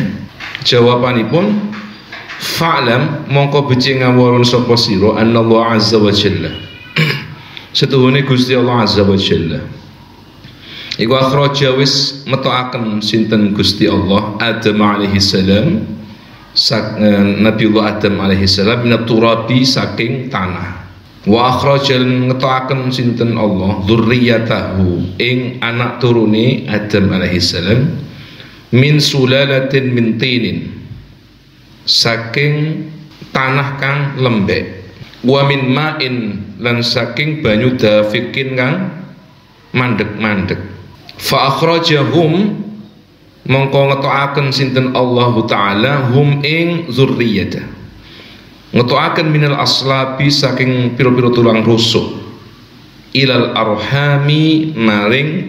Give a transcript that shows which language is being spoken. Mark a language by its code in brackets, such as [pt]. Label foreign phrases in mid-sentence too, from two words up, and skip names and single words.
[jv] Jawabanipun fa'lam mongko becik ngawurun sapa sira [ar] أن الله عز وجل [jv] setuhune Gusti Allah [ar] عز وجل [jv] iku akhraja wis metokaken sinten Gusti Allah Adam [ar] عليه السلام, [jv] Nabiullah Adam [ar] عليه السلام من التراب [jv] saking tanah, [ar] وأخرج [jv] ngetokaken sinten Allah dzurriyyatahu ing anak turune Adam [ar] عليه السلام من سلالة من طين [jv] saking tanah kang lembek, [ar] ومن ماء [jv] lan saking banyu dafikin kang mandek-mandek, [ar] فأخرجهم [jv] mongko ngetokaken sinten Allah [ar] تعالى هم [jv] ing zurriyata, ngetokaken [ar] من الأصلاب [jv] saking pira-pira tulang rusuk, [ar] إلى الأرحام [jv] maring